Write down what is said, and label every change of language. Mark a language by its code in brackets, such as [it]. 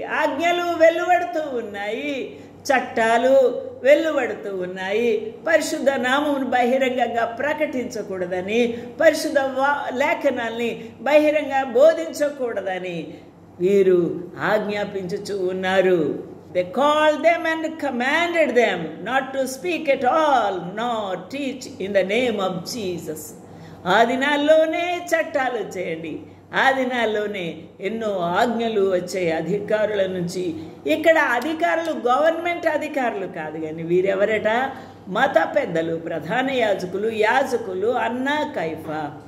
[te] ఆజ్ఞలు వెలువడుతూ ఉన్నాయి, చట్టాలు వెలువడుతూ ఉన్నాయి. పరిశుద్ధ నామమును బహిరంగంగా ప్రకటించకూడదని, పరిశుద్ధ లేఖనాల్ని బహిరంగ బోధించకూడదని వీరు ఆజ్ఞాపించుచూ ఉన్నారు. [en] They called them and commanded them not to speak at all, nor teach in the name of Jesus. [te] ఆ దినాల్లోనే చట్టాలు వచ్చేయండి, ఆ దినాల్లోనే ఎన్నో ఆజ్ఞలు వచ్చాయి అధికారుల నుంచి. ఇక్కడ అధికారులు గవర్నమెంట్ అధికారులు కాదు, కానీ వీరెవరట? మత పెద్దలు, ప్రధాన యాజకులు అన్నా, కైఫా.